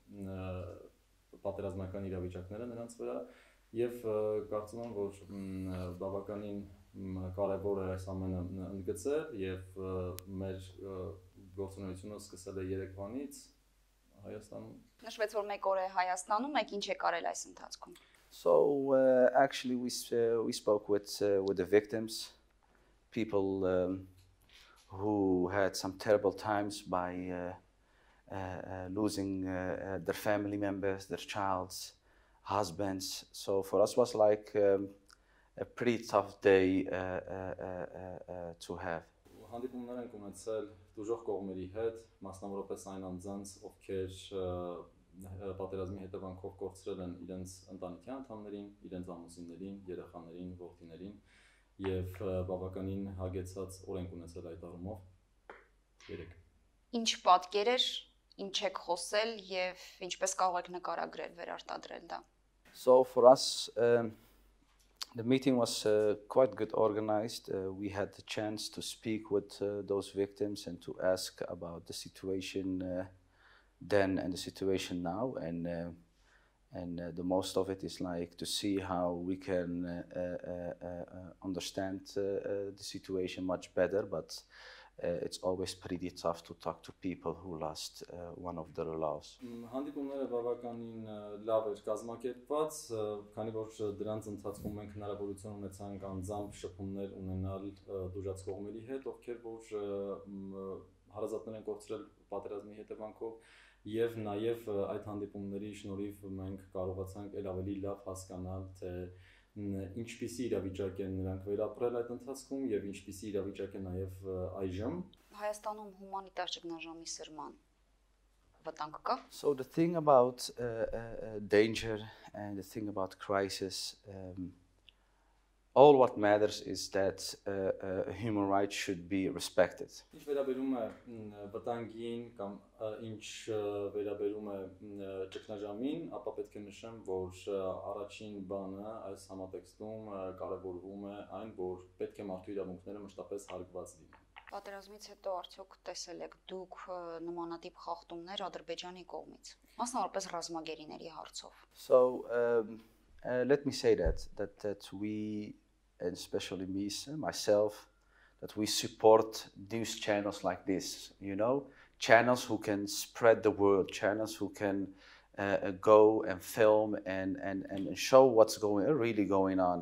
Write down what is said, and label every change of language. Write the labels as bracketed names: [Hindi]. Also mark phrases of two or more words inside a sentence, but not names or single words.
[Armenian] պատերազմական իրավիճակները նրանց վրա եւ կարծում եմ որ բավականին կարեւոր է այս ամենը ընդգծել եւ մեր գործունեությունը սկսել է երեկվանից Հայաստանում։ Նշվեց որ մեկ օր է Հայաստանում, եք ինչ եք արել այս ընթացքում? [English] So actually we spoke with the victims, people who had some terrible times by losing their family members, their childs, husbands. So for us was like a pretty tough day to have. [Armenian] Հանդիպումներ ենք ունեցել դժոխք կողմերի հետ, մասնավորապես այն անձանց, ովքեր պատերազմի հետևանքով կորցրել են իրենց ընտանիքի անդամներին, իրենց ամուսիններին, երեխաներին, որդիներին եւ բավականին հագեցած օրենք ունեցել այդ առումով։ Երեք։ Ինչ պատկերեր, ինչ եք խոսել եւ ինչպես կարող եք նկարագրել, վերարտադրել դա? [English] So for us the meeting was quite good organized. We had the chance to speak with those victims and to ask about the situation then and the situation now, and the most of it is like to see how we can understand the situation much better, but it's always pretty tough to talk to people who lost one of their loves. [Armenian] Հանդիպումները բավականին լավ էր կազմակերպված, քանի որ դրանց ընթացքում մենք հնարավորություն ունեցանք անձամբ շփումներ ունենալ դժոխք կողմերի հետ, ովքեր որ հարազատներ են կորցրել պատերազմի հետևանքով, եւ նաեւ այդ հանդիպումների շնորհիվ մենք կարողացանք ել ավելի լավ հասկանալ թե ինչպիսի իրավիճակ են նրանք վերապրել այդ ընթացքում եւ ինչպիսի իրավիճակ է նաեւ այժմ Հայաստանում հումանիտար ճգնաժամի սրման վտանգ կա? [English] So the thing about danger and the thing about crisis, all what matters is that human rights should be respected. [Armenian] Ինչ վերաբերում է վտանգին կամ ինչ վերաբերում է ճգնաժամին, ապա պետք է նշեմ, որ առաջին բանը այս համատեքստում կարևորվում է այն, որ պետք է մարդու իրավունքները մշտապես հարգված լինեն։ Պատերազմից հետո արդյոք տեսել եք դուք նմանատիպ խախտումներ Ադրբեջանի կողմից, մասնավորապես ռազմագերիների հարցով։ [English] So let me say that we, and especially me, myself, that we support news channels like this, you know, channels who can spread the word, channels who can go and film and show what's really going on.